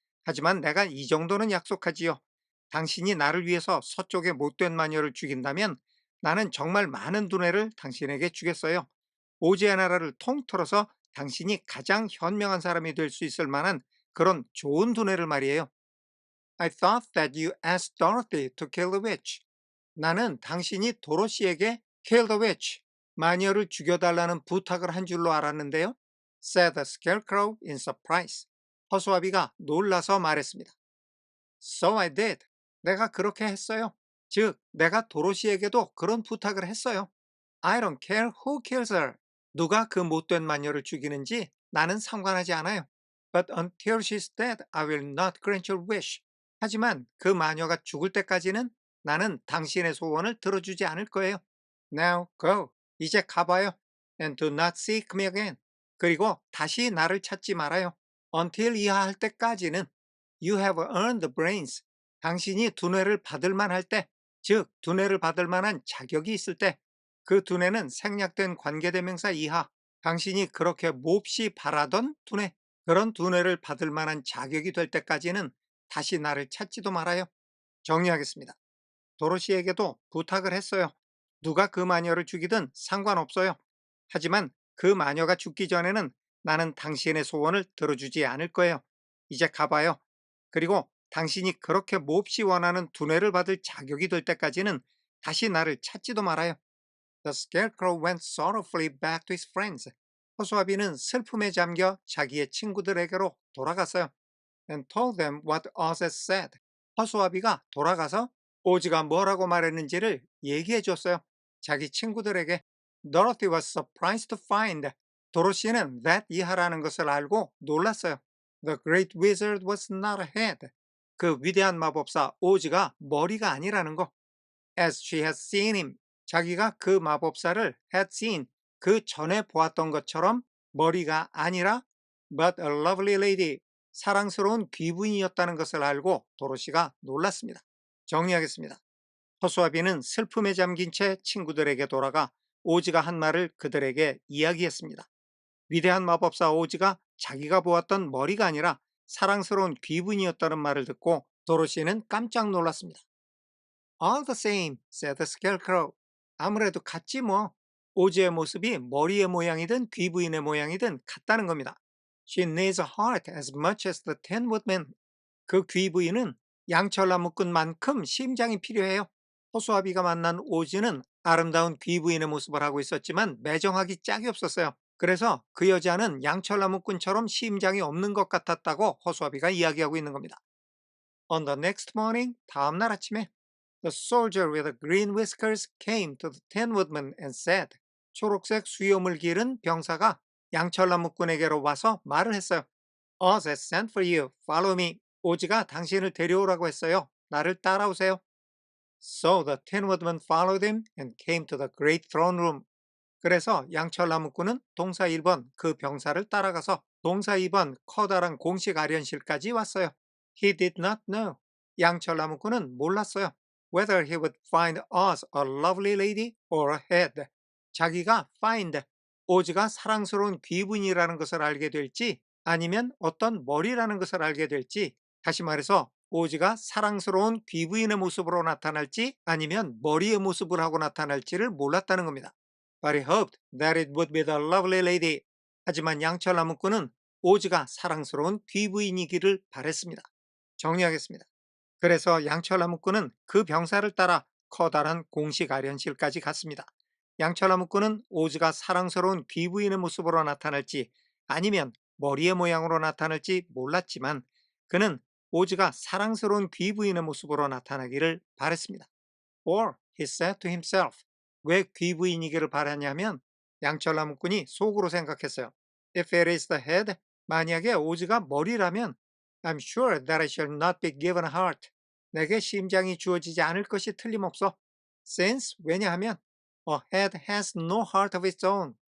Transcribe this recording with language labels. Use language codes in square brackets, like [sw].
[ko] 하지만 내가 이 정도는 약속하지요. 당신이 나를 위해서 서쪽의 못된 마녀를 죽인다면 나는 정말 많은 두뇌를 당신에게 주겠어요. 오즈의 나라를 통틀어서 당신이 가장 현명한 사람이 될 수 있을 만한 그런 좋은 두뇌를 말이에요. [en] I thought that you asked Dorothy to kill the witch. [ko] 나는 당신이 도로시에게 [en] kill the witch, [ko] 마녀를 죽여달라는 부탁을 한 줄로 알았는데요. [en] said the scarecrow in surprise. [ko] 허수아비가 놀라서 말했습니다. [en] So I did. [ko] 내가 그렇게 했어요. 즉, 내가 도로시에게도 그런 부탁을 했어요. [en] I don't care who kills her. [ko] 누가 그 못된 마녀를 죽이는지 나는 상관하지 않아요. [en] But until she's dead, I will not grant your wish. [ko] 하지만 그 마녀가 죽을 때까지는 나는 당신의 소원을 들어주지 않을 거예요. [en] Now go. [ko] 이제 가봐요. [en] And do not seek me again. [ko] 그리고 다시 나를 찾지 말아요. [en] Until [ko] 이하 할 때까지는 [en] You have earned the brains. [ko] 당신이 두뇌를 받을 만할 때, 즉 두뇌를 받을 만한 자격이 있을 때, 그 두뇌는 생략된 관계대명사 이하, 당신이 그렇게 몹시 바라던 두뇌, 그런 두뇌를 받을 만한 자격이 될 때까지는 다시 나를 찾지도 말아요. 정리하겠습니다. 도로시에게도 부탁을 했어요. 누가 그 마녀를 죽이든 상관없어요. 하지만 그 마녀가 죽기 전에는 나는 당신의 소원을 들어주지 않을 거예요. 이제 가봐요. 그리고 당신이 그렇게 몹시 원하는 두뇌를 받을 자격이 될 때까지는 다시 나를 찾지도 말아요. [en] The scarecrow went sorrowfully back to his friends. [ko] 허수아비는 슬픔에 잠겨 자기의 친구들에게로 돌아갔어요. [en] And told them what Oz had said. [ko] 허수아비가 돌아가서 오즈가 뭐라고 말했는지를 얘기해 줬어요. 자기 친구들에게. [en] Dorothy was surprised to find. [ko] 도로시는 that 이하라는 것을 알고 놀랐어요. [en] The great wizard was not a head. [ko] 그 위대한 마법사 오즈가 머리가 아니라는 거. [en] As she had seen him. [ko] 자기가 그 마법사를 [en] had seen. [ko] 그 전에 보았던 것처럼 머리가 아니라 [en] but a lovely lady. [ko] 사랑스러운 귀부인이었다는 것을 알고 도로시가 놀랐습니다. 정리하겠습니다. 허수아비는 슬픔에 잠긴 채 친구들에게 돌아가 오즈가 한 말을 그들에게 이야기했습니다. 위대한 마법사 오즈가 자기가 보았던 머리가 아니라 사랑스러운 귀부인이었다는 말을 듣고 도로시는 깜짝 놀랐습니다. [en] All the same, said the scarecrow. [ko] 아무래도 같지 뭐. 오즈의 모습이 머리의 모양이든 귀부인의 모양이든 같다는 겁니다. [en] She needs a heart as much as the Tin Woodman. [ko] 그 귀부인은 양철나무꾼만큼 심장이 필요해요. 허수아비가 만난 오즈는 아름다운 귀부인의 모습을 하고 있었지만 매정하기 짝이 없었어요. 그래서 그 여자는 양철나무꾼처럼 심장이 없는 것 같았다고 허수아비가 이야기하고 있는 겁니다. [en] On the next morning, [ko] 다음날 아침에 [en] The soldier with the green whiskers came to the Tin Woodman and said, [ko] 초록색 수염을 기른 병사가 양철나무꾼에게로 와서 말을 했어요. [en] Oz has sent for you. Follow me. [ko] 오즈가 당신을 데려오라고 했어요. 나를 따라오세요. [en] So the Tin Woodman followed him and came to the great throne room. [ko] 그래서 양철나무꾼은 동사 1번 그 병사를 따라가서 동사 2번 커다란 공식 아련실까지 왔어요. [en] He did not know. [ko] 양철나무꾼은 몰랐어요. [en] Whether he would find Oz a lovely lady or a head. [ko] 자기가 find, 오즈가 사랑스러운 귀분이라는 것을 알게 될지 아니면 어떤 머리라는 것을 알게 될지, 다시 말해서 오즈가 사랑스러운 귀부인의 모습으로 나타날지 아니면 머리의 모습을 하고 나타날지를 몰랐다는 겁니다. [en] But he hoped that it would be the lovely lady. [ko] 하지만 양철나무꾼은 오즈가 사랑스러운 귀부인이기를 바랬습니다. 정리하겠습니다. 그래서 양철나무꾼은 그 병사를 따라 커다란 공식 아련실까지 갔습니다. 양철나무꾼은 오즈가 사랑스러운 귀부인의 모습으로 나타날지 아니면 머리의 모양으로 나타날지 몰랐지만 그는 오즈가 사랑스러운 귀부인의 모습으로 나타나기를 바랬습니다. [en] Or he said to himself. [ko] 왜 귀부인이기를 바랐냐면 양철나무꾼이 속으로 생각했어요. [en] If it is the head, [ko] 만약에 오즈가 머리라면 [en] I'm sure that I shall not be given a heart. [ko] 내게 심장이 주어지지 않을 것이 틀림없어. [en] Since, [ko] 왜냐하면 [en] a head has no heart of its own.